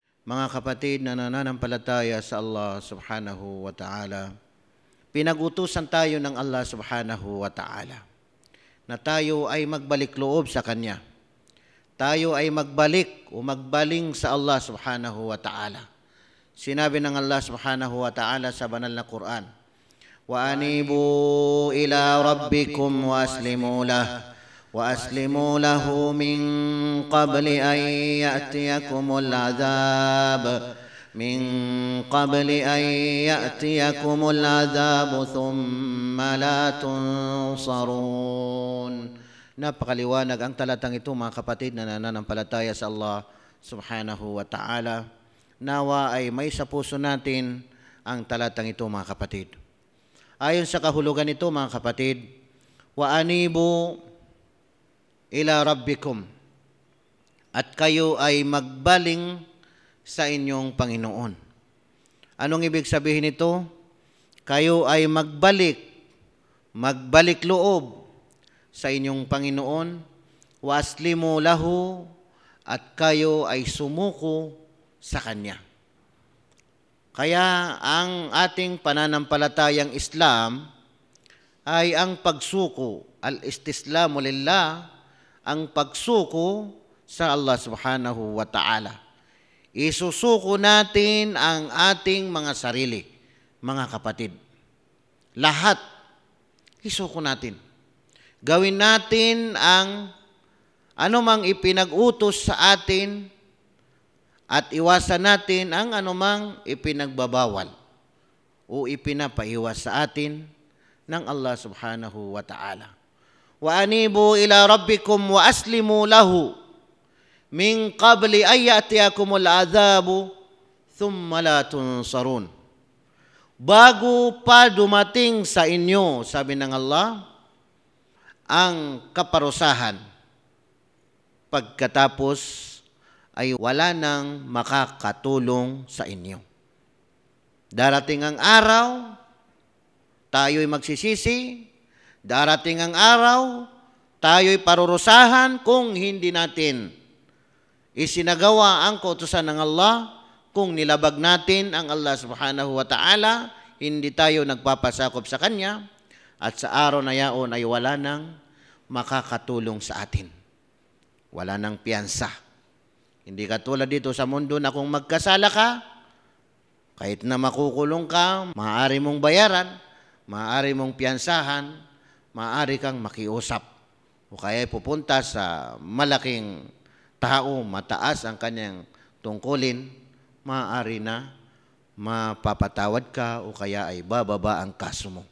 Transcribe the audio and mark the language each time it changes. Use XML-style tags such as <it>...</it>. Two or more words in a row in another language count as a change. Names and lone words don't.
<tl>Mga kapatid na nananampalataya sa Allah</tl> <ar>سبحانه وتعالى,</ar> <tl>pinag-utusan tayo ng Allah</tl> <ar>سبحانه وتعالى</ar> <tl>na tayo ay magbalik loob sa Kanya. Tayo ay magbalik o magbaling sa Allah</tl> <ar>سبحانه وتعالى.</ar> <tl>Sinabi ng Allah</tl> <ar>سبحانه وتعالى</ar> <tl>sa banal na Quran,</tl> <ar>"وأنيبوا إلى ربكم وأسلموا له وَأَسْلِمُوا لَهُ مِنْ قَبْلِ أَنْ يَأْتِيَكُمُ الْعَذَابُ ثُمَّ لَا تُنْصَرُونَ."</ar> <tl>Napakaliwanag ang talatang ito, mga kapatid na nananampalataya sa Allah</tl> <ar>سبحانه وتعالى.</ar> <tl>Nawa ay may sa puso natin ang talatang ito, mga kapatid. Ayon sa kahulugan nito, mga kapatid,</tl> <ar>وأنيبوا إلى ربكم,</ar> <tl>at kayo ay magbaling sa inyong Panginoon. Anong ibig sabihin nito? Kayo ay magbalik loob sa inyong Panginoon,</tl> <ar>وأسلموا له,</ar> <tl>at kayo ay sumuko sa Kanya. Kaya ang ating pananampalatayang Islam ay ang pagsuko,</tl> <ar>الاستسلام لله,</ar> <tl>ang pagsuko sa Allah</tl> <ar>سبحانه وتعالى.</ar> <tl>Isusuko natin ang ating mga sarili, mga kapatid. Lahat, isuko natin. Gawin natin ang anumang ipinag-utos sa atin at iwasan natin ang anumang ipinagbabawal o ipinapaiwas sa atin ng Allah</tl> <ar>سبحانه وتعالى. وأنيبوا إلى ربكم وأسلموا له من قبل أن يأتيكم العذاب ثم لا تنصرون.</ar> <tl>Bago pa dumating sa inyo, sabi ng Allah, ang kaparusahan, pagkatapos ay wala nang makakatulong sa inyo. Darating ang araw, tayo'y magsisisi. Darating ang araw, tayo'y parurusahan kung hindi natin isinagawa ang kautusan ng Allah, kung nilabag natin ang Allah</tl> <ar>سبحانه وتعالى,</ar> <tl>hindi tayo nagpapasakop sa Kanya, at sa araw na yaon ay wala nang makakatulong sa atin. Wala nang piyansa. Hindi katulad dito sa mundo na kung magkasala ka, kahit na makukulong ka, maaari mong bayaran, maaari mong piyansahan, maaari kang makiusap o kaya pupunta sa malaking tao, mataas ang kanyang tungkulin, maaari na mapapatawad ka o kaya ay bababa ang kaso mo.</tl>